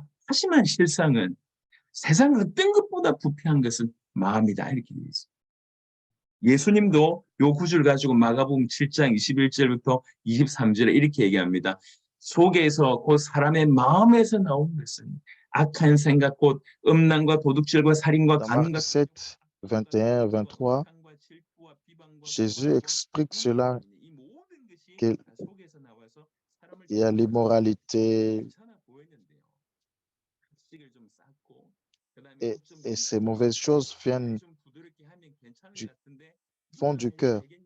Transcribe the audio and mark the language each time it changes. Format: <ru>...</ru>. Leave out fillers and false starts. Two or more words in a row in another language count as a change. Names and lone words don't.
<ko>하지만 실상은 세상 어떤 것보다 부패한 것은 마음이다 이렇게 되어 있습니다. 예수님도 요 구절 가지고 마가복음 7장 21절부터 23절에 이렇게 얘기합니다. 속에서 곧 사람의 마음에서 나오는 것은 악한 생각 곧 음란과 도둑질과 살인과</ko> <fr>Dans</fr> <ko>간음과</ko> <fr>Marc 7, 21, 23, Jésus explique cela, qu'il y a l'immoralité et ces mauvaises choses viennent du fond du cœur.</fr>